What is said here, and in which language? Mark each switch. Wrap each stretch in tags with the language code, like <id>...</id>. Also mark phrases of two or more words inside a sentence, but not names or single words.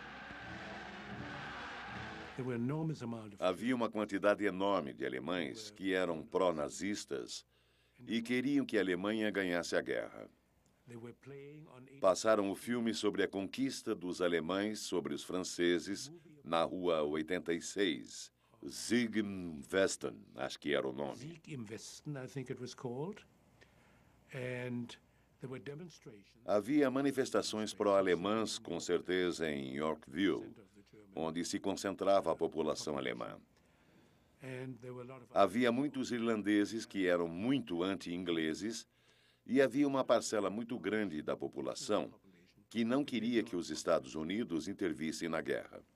<pt>Havia uma quantidade enorme de alemães que eram pró-nazistas e queriam que a Alemanha ganhasse a guerra. Passaram o filme sobre a conquista dos alemães sobre os franceses na Rua 86.</pt> <de>Sieg im Westen,</de> <pt>acho que era o nome.</pt> <de>Sieg im Westen,</de> <en>I think it was called. And there were demonstrations.</en> <pt>Havia manifestações pró-alemãs, com certeza, em Yorkville, onde se concentrava a população alemã. Havia muitos irlandeses que eram muito anti-ingleses e havia uma parcela muito grande da população que não queria que os Estados Unidos intervissem na guerra.</pt>